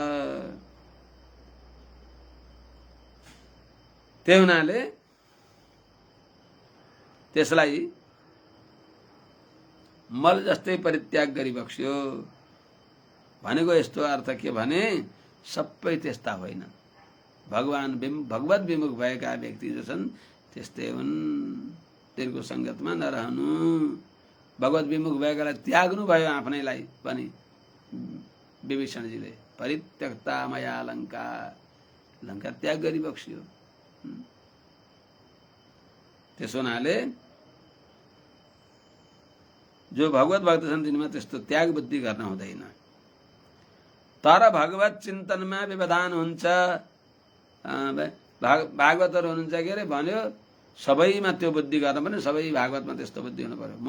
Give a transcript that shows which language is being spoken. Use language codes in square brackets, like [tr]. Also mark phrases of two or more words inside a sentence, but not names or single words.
[ne] त्यही हुनाले त्यसलाई मल जस्तै परित्याग गरिबक्स्यो भनेको यस्तो अर्थ के भने सबै त्यस्ता होइन। भगवत विमुख भएका व्यक्ति जो छन् त्यस्तै हुन्। तिनको संगतमा नरहनु। भगवत विमुख भएकालाई त्याग्नु भयो आफ्नैलाई पनि विभीषणजीले। [sa] परित्यक्ता मया लङ्का, [ne] लङ्का त्याग गरिबक्स्यो। त्यसो हुनाले जो भगवत भक्त छन् तिनीमा त्यस्तो त्याग बुद्धि गर्न हुँदैन। तर भगवत चिन्तनमा व्यवधान हुन्छ। भागवतहरू हुनुहुन्छ के अरे भन्यो सबैमा त्यो बुद्धि गर्न पनि सबै भागवतमा त्यस्तो बुद्धि हुनु पर्यो।